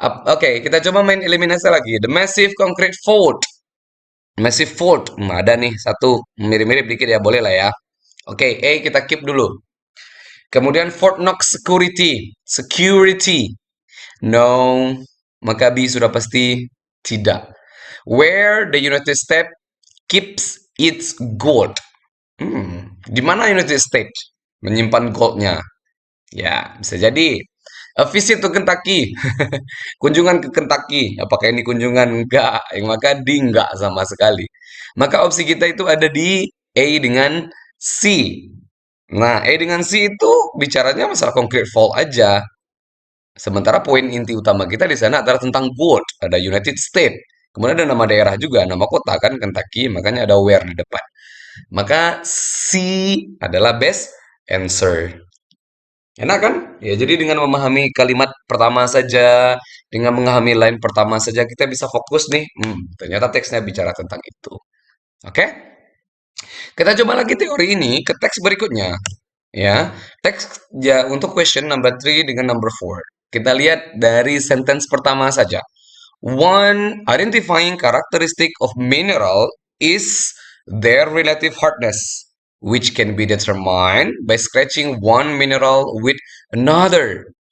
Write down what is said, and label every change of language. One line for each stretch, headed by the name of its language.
Indonesian: Oke, kita coba main eliminasi lagi.
English: The massive concrete fault. Massive fault.
Indonesian: Ada nih satu mirip-mirip dikit ya, boleh lah ya. Oke, A kita keep dulu. Kemudian Fort Knox Security.
English: Security. No.
Indonesian: Maka B sudah pasti tidak.
English: Where the United States keeps its gold.
Indonesian: Di mana United States menyimpan goldnya? Ya, bisa jadi.
English: A visit to Kentucky.
Indonesian: Kunjungan ke Kentucky. Apakah ini kunjungan? Enggak. Maka D enggak sama sekali. Maka opsi kita itu ada di A dengan C. Nah, E dengan C itu bicaranya masalah concrete fault aja. Sementara poin inti utama kita di sana adalah tentang God, ada United States. Kemudian ada nama daerah juga, nama kota kan Kentucky, makanya ada where di depan. Maka C adalah best answer. Enak kan? Ya, jadi dengan memahami kalimat pertama saja, dengan memahami line pertama saja kita bisa fokus nih. Ternyata teksnya bicara tentang itu. Oke? Kita coba lagi teori ini ke teks berikutnya. Ya, teks ya untuk question number 3 dengan number 4. Kita lihat dari sentence pertama saja.
English: One identifying characteristic of mineral is their relative hardness, which can be determined by scratching one mineral with another.